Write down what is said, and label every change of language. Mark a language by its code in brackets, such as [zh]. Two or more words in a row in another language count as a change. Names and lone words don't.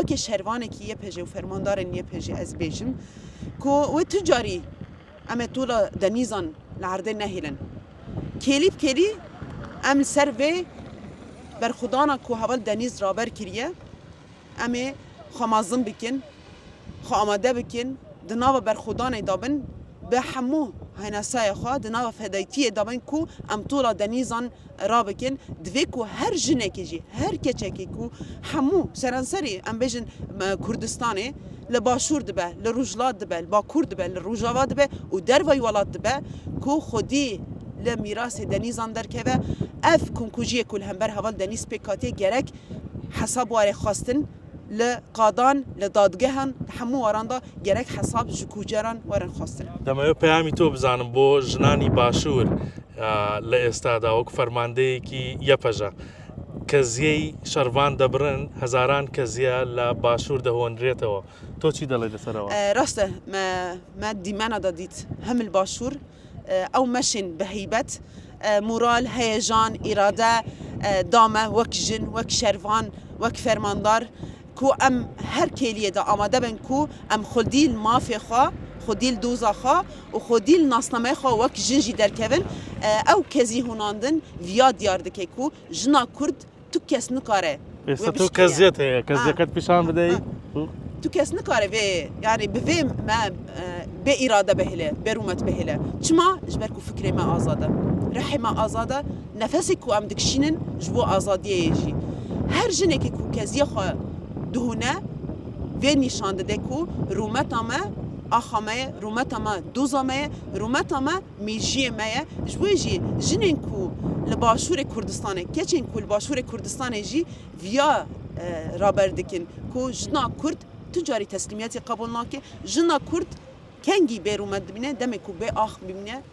[ku] weke şervanekî yepêjê û fermandarên yepêjê ez bêjim ku wê tu carî em ê tola denîzan li erdê nehêlin kêlî bi kêlî em li ser vê berxudana ku heval denîz raber kiriye em ê xwemazin bikin xwe amade bikin di nava berxudanê dabin bi hemû هەناسایە خوا di nava fedaytiyê dabin ku em tola denîzan rabikin divê ku her jinekê jî her keçekê ku hemû seranserî em bêjin Kurdistanê li başûr dibe li Rojhilat dibe li Bakur dibe li Rojava dibe û derveyî welat dibe ku xwedî li mîrasê denîzan derkeve ev komkujiyê ku li hember heval denîz pêk hatiye gerek hesab warê xwastin li qadan li dadgehan hemû waran da gerek hesab ji kuceran werin xwastin [ckb] دەمەوێت پەیامی تۆ بزانم بۆ ژنانی باشوور لە ئێستادا وەکو فەرماندەیەکی یەپەژە کەزیەی شەرڤان دەبڕن هەزاران کەزیە لە باشوور دەهۆنرێتەوە تۆ چی دەڵێ لەسەرەوە [ku] ڕاستە me dîmena da dît hem li başûr ew meşin bi heybet moral heyecan îrade dame wek jin wek şervan wek fermandar ku em her kêliyê de amade bin ku em xwedî li mafê xwe xwedî li doza xwe û xwedî li nasnameyê xwe wek jin jî derkevin ew kezî hûnandin viya diyar dike ku jina Kurd tu kes nikare [ckb] ئێستا تۆ کەزیەت هەیە کەزیەکەت پیشان بدەیت [ku] tu kes nikare vê yanî bi vê me bê îrade bihêle berûmet bihêle çima ji ber ku fikrê me azad e rehê me azad e nefesê ku em dikişînin ji bo azadiyê jî her jinekê ku keziya xwe dihûne vê nîşan dide ku rûmeta me axa me ye rûmeta me doza me ye rûmeta me mîjiyê me ye ji bo jî jinên ku li başûrê Kurdistanê keçên ku li başûrê Kurdistanê jî viya raber dikin ku jina Kurd tu carî teslîmiyetê qebûl nake jina Kurd kengî bê rûmet dibîne demê ku bê ax bimîne